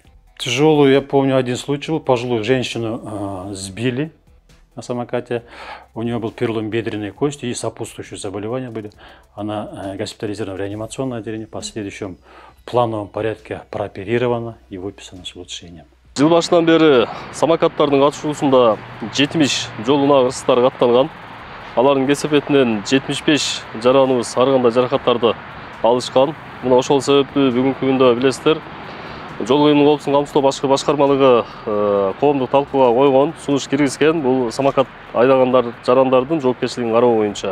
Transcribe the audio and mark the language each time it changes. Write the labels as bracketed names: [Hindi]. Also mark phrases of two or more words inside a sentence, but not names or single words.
[Russian] Тяжелую, я помню, один случай был. Пожилую женщину сбили на самокате. У нее был перелом бедренной кости и сопутствующие заболевания были. Она госпитализирована в реанимационное отделение. В последующем в плановом порядке прооперирована и выписана с улучшением. [Kyrgyz] Жыл башынан бери самокаттардын катышуусунда 70 жол унагырсыздар катталган. Алардын кесепетинен 75 жараныбыз ар кандай жаракаттарды алышкан. Мына ошол себептүү бүгүнкү күндө билесиздер, жол кыймыл коопсуздугун камсыздоо башкармалыгы коомдук талкууга койгон, сунуш киргизген бул самокат айдагандар жарандардын жоопкерчилигин кароо боюнча.